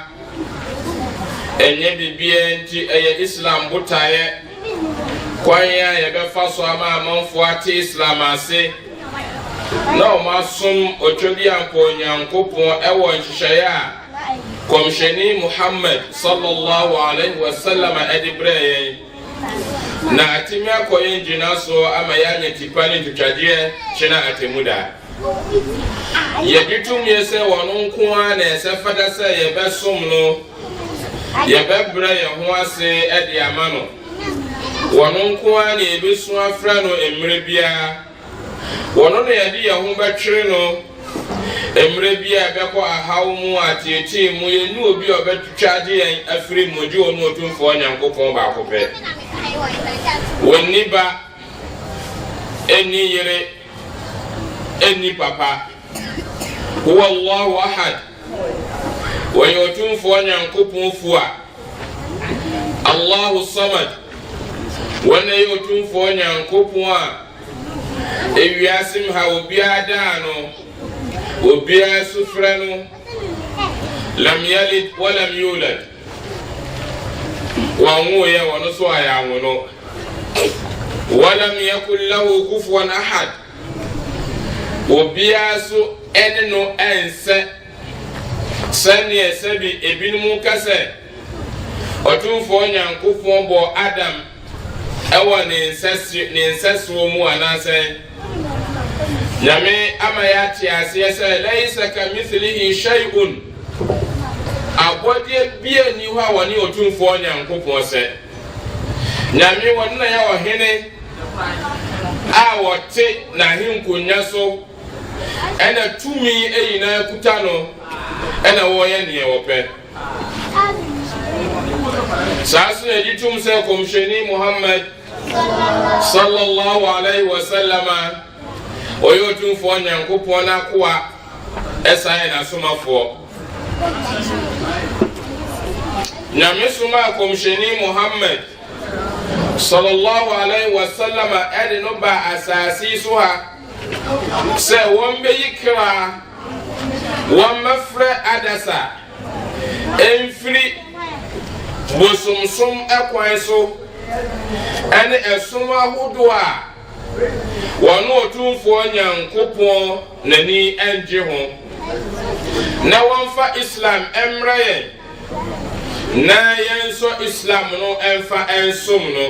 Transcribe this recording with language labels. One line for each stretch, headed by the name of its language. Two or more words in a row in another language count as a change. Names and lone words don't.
Akan: Enye bibia nti ɛyɛ Islam botaeɛ kwan a yɛbɛfa so ama amanfo ate Islam ase na ɔmasom otwadi ampɔ Nyankopɔn ɛwɔ nhyehyɛeɛ a kɔmhyɛni Muhammad
Arabic: صلى الله عليه وسلم
Akan: ɛde brɛ yɛn na atimi akɔ yɛn gyina so ama yɛanya tipa ne ntwitwadeɛ kyena atemuda. Yɛde tum yɛ sɛ wɔn nko a na ɛsɛ fada sɛ yɛbɛsom no yɛbɛbrɛ yɛn ho ase ɛde ama no wɔn nko a na yɛbɛsu afrɛ no mmerɛ biara wɔn no yɛde yɛn ho bɛtwere no mmerɛ biara bɛkɔ ahaw mu ateetee mu yɛnu obi a ɔbɛtwitwa agye yɛn afiri mu gye wɔn otumfoɔ Nyankopɔn baako pɛ. Wɔn ni ba ɛni yere ɛni papa
Arabic: هو الله أحد
Akan: wɔyɛ otumfoɔ Nyankopɔn fua
Arabic: الله صمد
Akan: wɔn yɛ otumfoɔ Nyankopɔn a ewiase ha obiara daa no obiara so frɛ no
Arabic: لم يلد ولم يولد
Akan: wɔn wo yɛ wɔn so ayɛ awono
Arabic: ولم يكن له كفوا أحد
Akan: obiara so ɛne no ɛnsɛ sɛnea sɛbi ebinom kasɛ ɔtumfoɔ Nyankopɔn bɔ Adam ɛwɔ ne nsɛsoɔ mu anaasɛ Nyame ama yɛate aseɛ sɛ
Arabic: ليس كمثله شيء
Akan: abɔdeɛ bia ni hɔ a wɔne ɔtumfoɔ Nyankopɔn sɛ Nyame wɔn na yɛ ɔhene a wɔte n'ahenkonwa so ɛna tumi ɛyina kuta no ɛna wɔyɛ neɛ wɔpɛ. Saa so yɛde tum sɛ kɔmhyɛni Muhammad
Arabic: صلى الله عليه وسلم
Akan: ɔyɛ otumfoɔ Nyankopɔn n'akoa ɛsa yɛ n'asomafoɔ. Nyame soma kɔmhyɛni Muhammad
Arabic: صلى الله عليه وسلم
Akan: ɛde no ba asase so ha sɛ wɔn bɛyi kra wɔn mɛfrɛ adasa ɛmfiri bosomsom ɛkwan so ɛne ɛsom ahodoɔ a wɔn otumfoɔ Nyankopɔn n'ani ɛngye ho na wɔmfa Islam ɛmmerɛ yɛn na yɛn nso Islam no ɛmfa ɛnsom no.